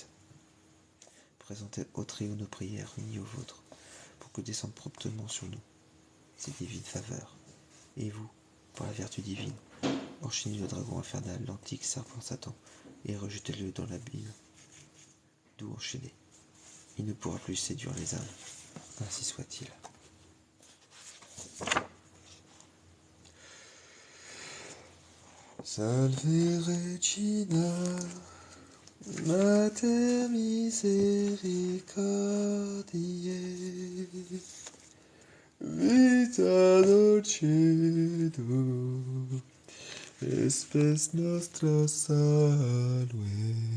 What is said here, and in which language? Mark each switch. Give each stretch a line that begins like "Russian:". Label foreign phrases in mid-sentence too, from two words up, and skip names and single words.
French: Présentez au Très-Haut nos prières unies aux vôtres, pour que descendent promptement sur nous ces divines faveurs. Et vous, pour la vertu divine, enchaînez le dragon infernal, l'antique serpent Satan, et rejetez-le dans l'abîme, d'où enchaîné. Il ne pourra plus séduire les âmes. Ainsi soit-il.
Latin: Salve Regina, Mater misericordiae, vita dulcedo, espes nostra salve.